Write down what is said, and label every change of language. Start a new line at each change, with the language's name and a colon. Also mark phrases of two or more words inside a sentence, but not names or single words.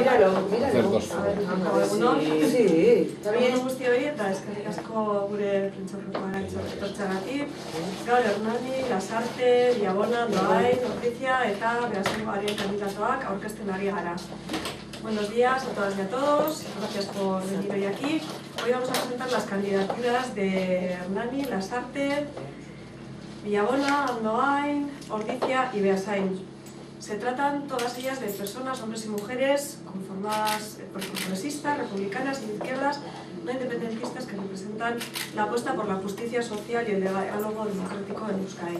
Spanish: míralo.
Basque: Egun guzti hori eta eskerrik asko gure prentsaurrekoa etortzeagatik. Gaur Hernani, Lasarte, Villabona, Andoain, Ordizia eta Beasaingoaren kandidatuak aurkezten ari gara.
Spanish: Buenos días a todas y a todos, gracias por venir hoy aquí. Hoy vamos a presentar las candidaturas de Hernani, Lasarte, Villabona, Andoain, Ordizia y Beasain. Se tratan todas ellas de personas, hombres y mujeres, conformadas por progresistas, republicanas y de izquierdas, no independentistas, que representan la apuesta por la justicia social y el diálogo democrático en Euskadi.